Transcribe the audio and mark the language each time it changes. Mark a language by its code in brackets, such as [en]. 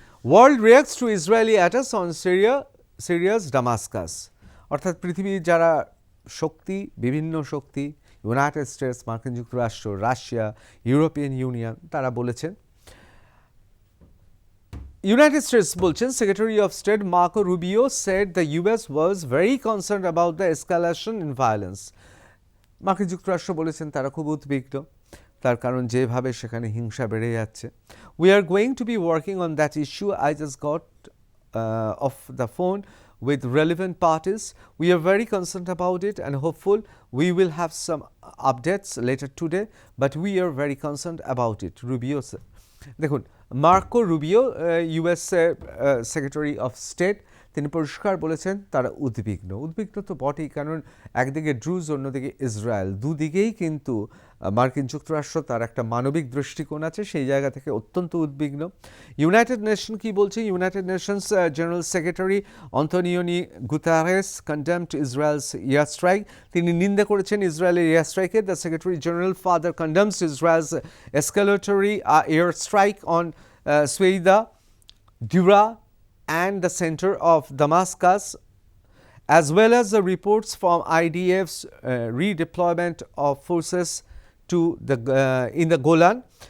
[en] world reacts to Israeli attacks on Syria's Damascus, [bn] অর্থাৎ পৃথিবীর যারা শক্তি, বিভিন্ন শক্তি, ইউনাইটেড স্টেটস, মার্কিন যুক্তরাষ্ট্র, রাশিয়া, ইউরোপিয়ান ইউনিয়ন, তারা বলেছেন, [en] United States বলছেন, Secretary of State Marco Rubio said the US was very concerned about the escalation in violence. [bn] মার্কিন যুক্তরাষ্ট্র বলেছেন তারা খুব উদ্বিগ্ন, তার কারণ যেভাবে সেখানে হিংসা বেড়ে যাচ্ছে। [en] We are going to be working on that issue. I just got off the phone with relevant parties. We are very concerned about it and hopeful we will have some updates later today, but we are very concerned about it, Rubio said. [bn] দেখুন, Marco Rubio, US secretary of state, তিনি পরিষ্কার বলেছেন তারা উদ্বিগ্ন তো বটেই, কারণ একদিকে ড্রুজ, অন্যদিকে ইসরায়েল, দুদিকেই কিন্তু মার্কিন যুক্তরাষ্ট্র তার একটা মানবিক দৃষ্টিকোণ আছে, সেই জায়গা থেকে অত্যন্ত উদ্বিগ্ন। ইউনাইটেড নেশন কি বলছে? [en] United Nations general secretary Antonio Guterres condemned Israel's air strike. [bn] তিনি নিন্দা করেছেন ইসরায়েলের এয়ার স্ট্রাইকে। [en] The secretary general further condemns Israel's escalatory air strike on Sueida, Dura, and the center of Damascus, as well as the reports from IDF's redeployment of forces to in the Golan.